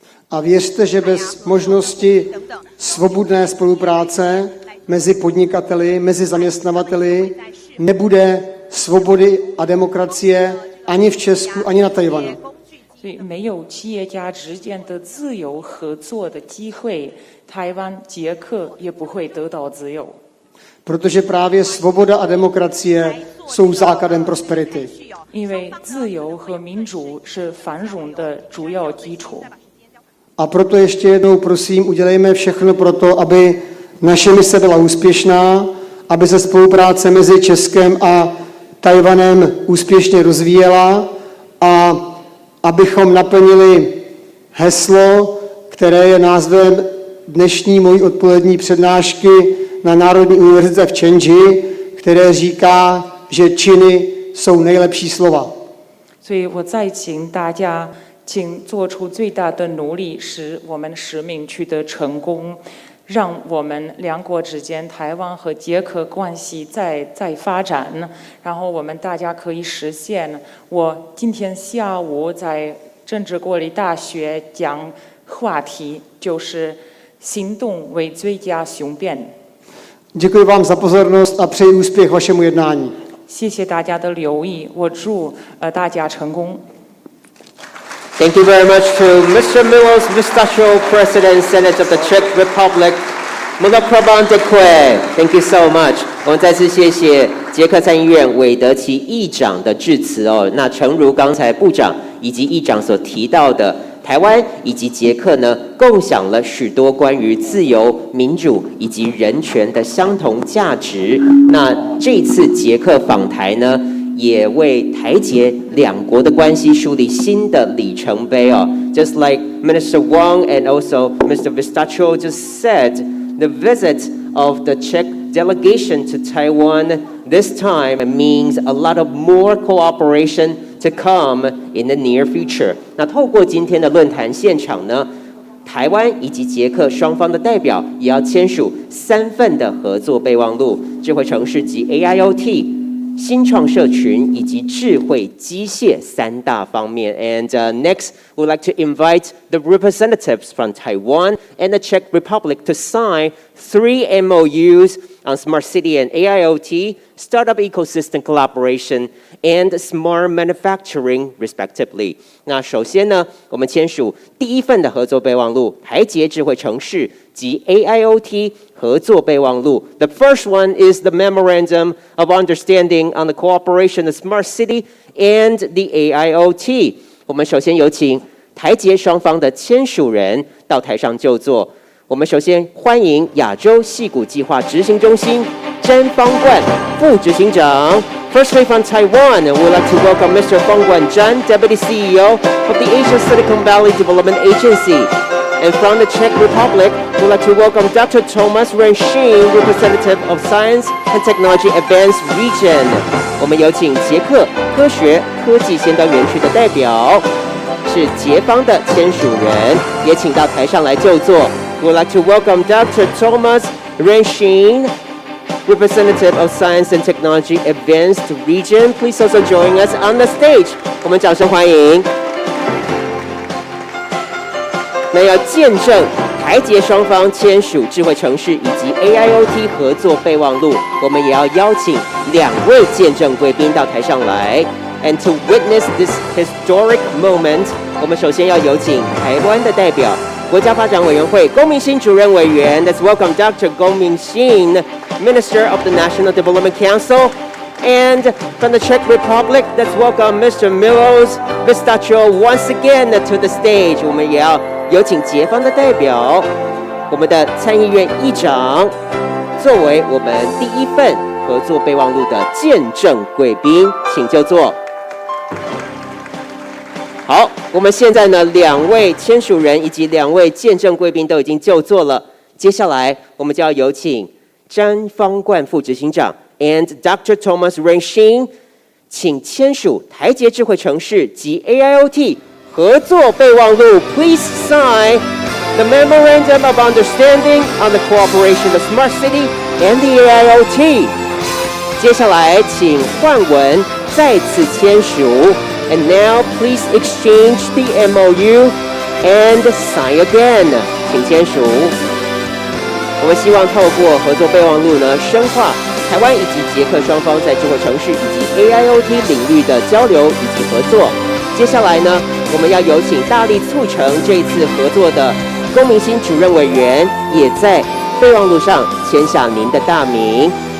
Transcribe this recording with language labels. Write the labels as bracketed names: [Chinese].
[Czech] A věřte, že bez možnosti svobodné spolupráce mezi podnikateli, mezi zaměstnavateli nebude svobody a demokracie ani v Česku, ani na Tajvanu. [Chinese] 所以没有企业家之间的自由合作的机会，台湾、捷克也不会得到自由。 [Czech] Protože právě svoboda a demokracie jsou základem prosperity. [Chinese] 因为自由和民主是繁荣的主要基础。 [Czech] A proto ještě jednou prosím, udělejme všechno pro to, aby naše mise byla úspěšná, aby se spolupráce mezi Českem a Tajvanem úspěšně rozvíjela a abychom naplnili heslo, které je názvem dnešní mojí odpolední přednášky na Národní univerzitě v Čenži, které říká, že činy jsou nejlepší slova. [Chinese] 所以我再请大家请做出最大的努力，使我们使命取得成功，让我们两国之间台湾和捷克关系再发展，然后我们大家可以实现我今天下午在政治国立大学讲话题，就是行动为最佳雄辩。 [Czech] Děkuji vám za pozornost a přeji úspěch vašemu jednání. [Chinese] 谢谢大家的留意，我祝大家成功。 [English] Thank you very much to Mr. Milos Vystačil, President Senate of the Czech Republic, Mulapraban Dekwe. Thank you so much. [Chinese] 我们再次谢谢捷克参议院韦德奇议长的致辞哦。那诚如刚才部长以及议长所提到的，台湾以及捷克呢，共享了许多关于自由、民主以及人权的相同价值。那这次捷克访台呢，也为台捷两国的关系树立新的里程碑哦。 [English] Just like Minister Wang and also Mr. Vistaccio just said, the visit of the Czech delegation to Taiwan this time means a lot of more cooperation to come in the near future. [Chinese] 那透过今天的论坛现场呢，台湾以及捷克双方的代表也要签署3份的合作备忘录，智慧城市及 AIoT、新创社群以及智慧机械3大方面。 [English] And next, we'd like to invite the representatives from Taiwan and the Czech Republic to sign 3 MOUs on smart city and AIoT, startup ecosystem collaboration, and smart manufacturing, respectively. [Chinese] 那首先呢，我们签署第1份的合作备忘录，台捷智慧城市及 AIoT 合作备忘录。 [English] The first one is the Memorandum of Understanding on the Cooperation of Smart City and the AIoT. [Chinese] 我们首先有请台捷双方的签署人到台上就座。我们首先欢迎亚洲矽谷计划执行中心詹方冠副执行长。 [English] Firstly, from Taiwan, we'd like to welcome Mr. Feng Guanzhan, Deputy CEO of the Asian Silicon Valley Development Agency. And from the Czech Republic, we'd like to welcome Dr. Thomas Renshin, Representative of Science and Technology Advanced Region. [Chinese] 我们有请捷克科学科技先端园区的代表，是捷方的签署人，也请到台上来就座。 [English] We'd like to welcome Dr. Thomas Renshin, Representative of Science and Technology Advanced Region. Please also join us on the stage. [Chinese] 我们掌声欢迎。那要见证台捷双方签署智慧城市以及 AIoT 合作备忘录，我们也要邀请2位见证贵宾到台上来。 [English] And to witness this historic moment, [Chinese] 我们首先要有请台湾的代表，国家发展委员会龚明鑫主任委员。 [English] Let's welcome Dr. 龚明鑫, Minister of the National Development Council. And from the Czech Republic, let's welcome Mr. Milos Vistaccio once again to the stage. [Chinese] 我们也要有请捷方的代表，我们的参议院议长，作为我们第1份合作备忘录的见证贵宾，请就座。好，我们现在呢，2位签署人以及2位见证贵宾都已经就座了。接下来，我们就要有请詹方冠副执行长 [English] and Dr. [Chinese] Thomas Renshin， 请签署台捷智慧城市及 AIoT 合作备忘录。 [English] Please sign the Memorandum of Understanding on the Cooperation of Smart City and the AIoT。 [Chinese] 接下来，请焕文再次签署。 [English] And now, please exchange the MOU and sign again. [Chinese] 请签署。我们希望透过合作备忘录呢，深化台湾以及捷克双方在智慧城市以及 AIoT 领域的交流以及合作。接下来呢，我们要有请大力促成这一次合作的龚明鑫主任委员，也在备忘录上签下您的大名。